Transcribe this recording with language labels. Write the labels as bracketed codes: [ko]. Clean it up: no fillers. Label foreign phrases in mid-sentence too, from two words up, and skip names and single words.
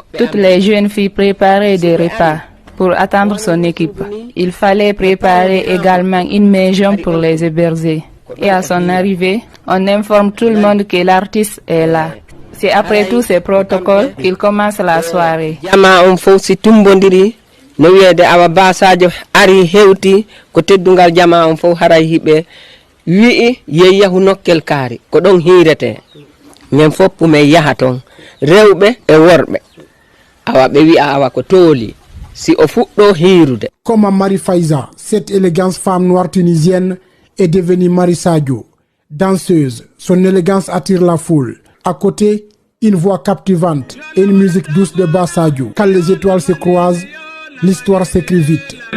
[fr] Toutes les jeunes filles préparaient des repas pour attendre son équipe. Il fallait préparer également une maison pour les héberger. Et à son arrivée, on informe tout le monde que l'artiste est là. C'est après tous ces protocoles qu'il commence la soirée. [ff] Jama on fof si tumbodiri no wiede awa Ba Sadio ari hewti ko teddungal jama on fof haray hiɓe wi'i yeyahu nokkel kaari ko ɗon hiirete men fopp men yaha ton rewɓe e worɓe awa ɓe wi'a awa ko tooli si o fuɗɗo hiirude. [fr] Comme Marie Faiza, cette élégante femme noire tunisienne est devenue Marie Sadio. Danseuse, son élégance attire la foule. À côté, une voix captivante et une musique douce de Ba Sadio. Quand les étoiles se croisent, l'histoire s'écrit vite.